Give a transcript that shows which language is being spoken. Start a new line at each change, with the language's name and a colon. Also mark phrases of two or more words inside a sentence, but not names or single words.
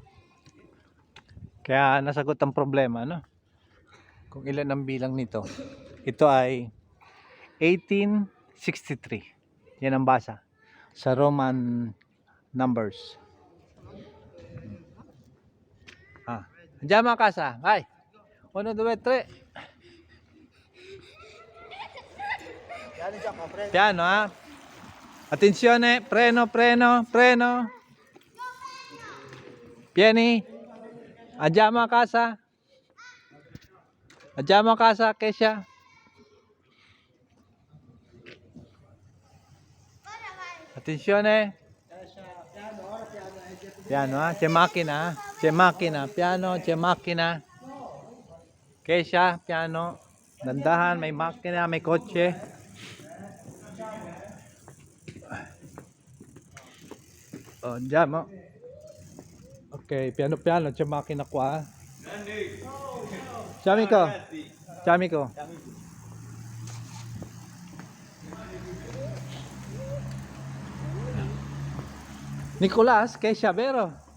Filipino: Kaya nasagot ang problema, no? Kung ilan ang bilang nito. Ito ay 1863. Yan ang basa sa Roman numbers.
Italian: Andiamo a casa, vai. 1, 2, 3. Piano Jack, pre. Piano, ah. Attenzione, freno, freno, freno. Vieni. Andiamo a casa. Andiamo a casa, Kesha. Attenzione. Piano, ah. C'è macchina, c'è macchina. Piano, c'è macchina. Kesha, piano.
Filipino: Dandahan, may makina, may kotse.
Italian: Oh, andiamo. Ok, piano piano, c'è macchina qua. Ciao amico. Ciao amico. Nicolas, Kesha, vero?